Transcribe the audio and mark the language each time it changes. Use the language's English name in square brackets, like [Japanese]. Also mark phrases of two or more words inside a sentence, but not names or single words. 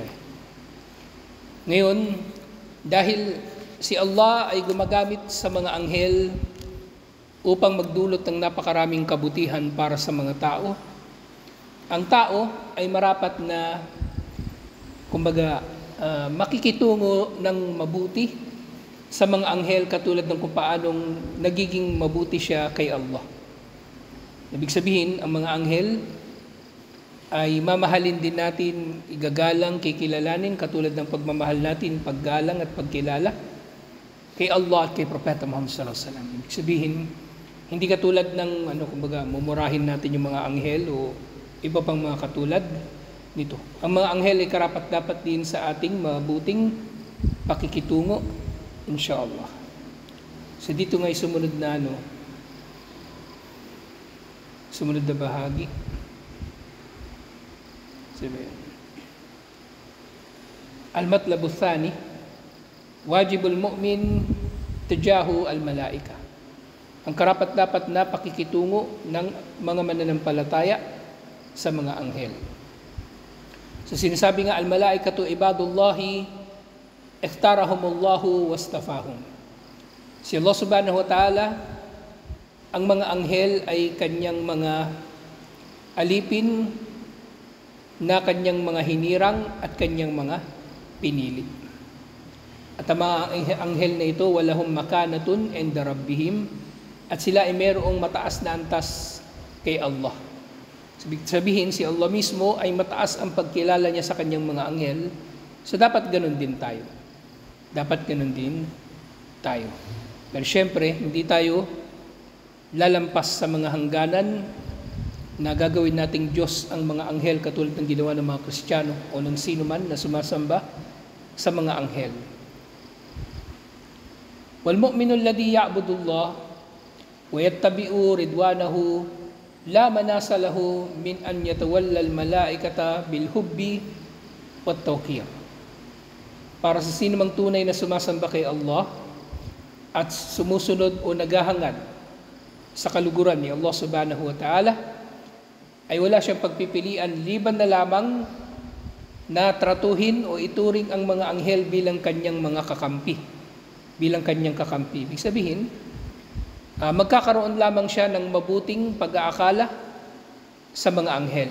[Filipino] Ngayon, dahil si Allah ay gumagamit sa mga anghel upang magdulot ng napakaraming kabutihan para sa mga tao, ang tao ay marapat na kumbaga makikitungo ng mabuti sa mga anghel katulad ng kung paanong nagiging mabuti siya kay Allah. Ibig sabihin, ang mga anghel ay mamahalin din natin, igagalang, kikilalanin katulad ng pagmamahal natin, paggalang at pagkilala kay Allah at kay Propeta Muhammad [Arabic] صلى الله عليه وسلم. [Filipino] Ibig sabihin, hindi katulad ng kumbaga mumurahin natin yung mga anghel o iba pang mga katulad nito. Ang mga anghel ay karapat-dapat din sa ating mabuting pakikitungo, inshallah. So dito nga sumunod na sumunod na bahagi. [Arabic] المطلب الثاني، واجب المؤمن تجاه الملائكة. [Filipino] Ang karapat-dapat na pakikitungo ng mga mananampalataya sa mga anghel. So sinasabi nga, [Arabic] الملائكة عباد الله اختارهم الله واصطفاهم. [Filipino] Si Allah [Arabic] سبحانه وتعالى, [Filipino] ang mga anghel ay kanyang mga alipin na kanyang mga hinirang at kanyang mga pinili. At ang mga anghel na ito, [Arabic] ولهم مكانة عند ربهم, [Filipino] at sila ay mayroong mataas na antas kay Allah. Sabihin, si Allah mismo ay mataas ang pagkilala niya sa kanyang mga anghel, so dapat ganun din tayo. Dapat ganun din tayo. Pero syempre, hindi tayo lalampas sa mga hangganan na gagawin nating Diyos ang mga anghel katulad ng ginawa ng mga Kristiyano o ng sino man na sumasamba sa mga anghel. [Arabic] والمؤمن الذي يعبد الله ويتبع رضوانه لا مناص له من أن يتولى الملائكة بالحب والتوقير. [Filipino] Para sa sino mang tunay na sumasamba kay Allah at sumusunod o naghahangad sa kaluguran ni Allah [Arabic] سبحانه وتعالى, [Filipino] ay wala siyang pagpipilian liban na lamang na tratuhin o ituring ang mga anghel bilang kanyang mga kakampi, bilang kanyang kakampi. Ibig sabihin, magkakaroon lamang siya ng mabuting pag-aakala sa mga anghel.